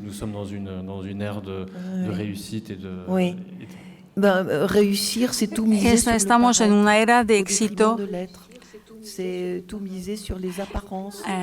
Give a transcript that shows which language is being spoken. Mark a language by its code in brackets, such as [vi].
[fr] Nous sommes dans une ère de réussite et de... Oui. Réussir, c'est tout miser sur [es] Estamos en una era de éxito. [fr] C'est tout miser sur les apparences,